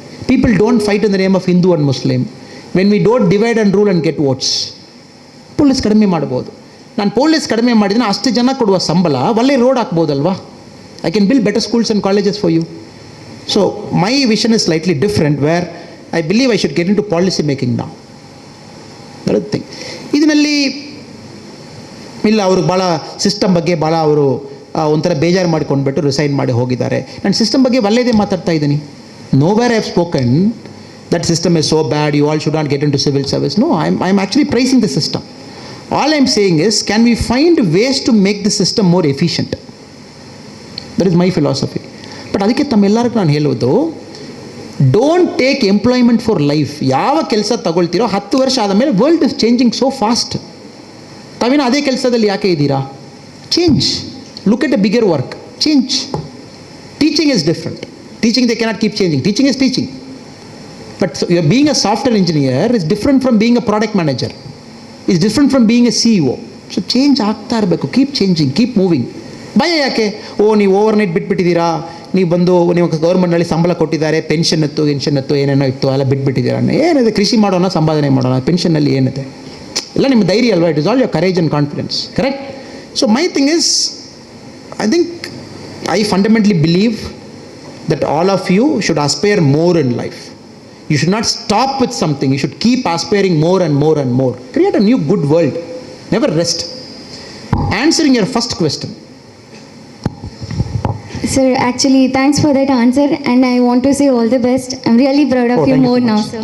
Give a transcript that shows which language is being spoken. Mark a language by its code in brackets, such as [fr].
[en] People don't fight in the name of Hindu and Muslim. When we don't divide and rule and get votes, [kn] police ಕಡಿಮೆ ಮಾಡ್ಬೋದು. ನಾನು police ಕಡಿಮೆ ಮಾಡಿದ್ರೆ ಅಷ್ಟು ಜನ ಕೊಡುವ ಸಂಬಳ ಒಳ್ಳೆ road ಹಾಕ್ಬೋದಲ್ವಾ? [en] I can build better schools and colleges for you. So my vision is slightly different, where I believe I should get into policy making [kn] ನಾವು. [en] That thing. [kn] ಇದರಲ್ಲಿ ಇಲ್ಲ, ಅವರು ಭಾಳ ಸಿಸ್ಟಮ್ ಬಗ್ಗೆ ಭಾಳ ಅವರು ಒಂಥರ ಬೇಜಾರು ಮಾಡ್ಕೊಂಡ್ಬಿಟ್ಟು ರಿಸೈನ್ ಮಾಡಿ ಹೋಗಿದ್ದಾರೆ. ನಾನು ಸಿಸ್ಟಮ್ ಬಗ್ಗೆ ಒಳ್ಳೆಯದೇ ಮಾತಾಡ್ತಾ ಇದ್ದೀನಿ. [en] Nowhere I have spoken that system is so bad, you all should not get into civil service. No, I am actually praising the system. All I am saying is, can we find ways to make the system more efficient? That is my philosophy. But [kn] ಅದಕ್ಕೆ ತಮ್ಮೆಲ್ಲರಿಗೂ ನಾನು ಹೇಳೋದು, [en] Don't take employment for life. [kn] ಯಾವ ಕೆಲಸ ತಗೊಳ್ತೀರೋ 10 ವರ್ಷ ಆದಮೇಲೆ [en] World is changing so fast. [kn] ತಾವೇನು ಅದೇ ಕೆಲಸದಲ್ಲಿ ಯಾಕೆ ಇದ್ದೀರಾ? [en] Change. Look at a bigger work. Change. Teaching is different. Teaching, they cannot keep changing. Teaching is teaching. But being a software engineer is different from being a product manager. It's different from being a CEO. So change [kn] ಆಗ್ತಾ ಇರಬೇಕು. [en] Keep changing, keep moving. [kn] ಭಯ ಯಾಕೆ? ನೀವು overnight ಬಿಟ್ಬಿಟ್ಟಿದ್ದೀರಾ, ನೀವು ಬಂದು ನೀವು ಗೌರ್ಮೆಂಟ್ನಲ್ಲಿ ಸಂಬಳ ಕೊಟ್ಟಿದ್ದಾರೆ, ಪೆನ್ಷನ್ ಇತ್ತು ಏನೇನೋ ಇತ್ತು ಎಲ್ಲ ಬಿಟ್ಬಿಟ್ಟಿದ್ದೀರಾ. ಏನಿದೆ? ಕೃಷಿ ಮಾಡೋಣ, ಸಂಪಾದನೆ ಮಾಡೋಣ, ಪೆನ್ಷನ್ನಲ್ಲಿ ಏನಿದೆ? ಎಲ್ಲ ನಿಮ್ಮ ಧೈರ್ಯ ಅಲ್ವಾ? [en] It is all your courage and confidence. Correct? So my thing is, I think I fundamentally believe that all of you should aspire more in life. You should not stop with something. You should keep aspiring more and more and more. Create a new good world. Never rest. Answering your first question. Sir, actually, thanks for that answer, and I want to say all the best. I'm really proud of you more now, sir.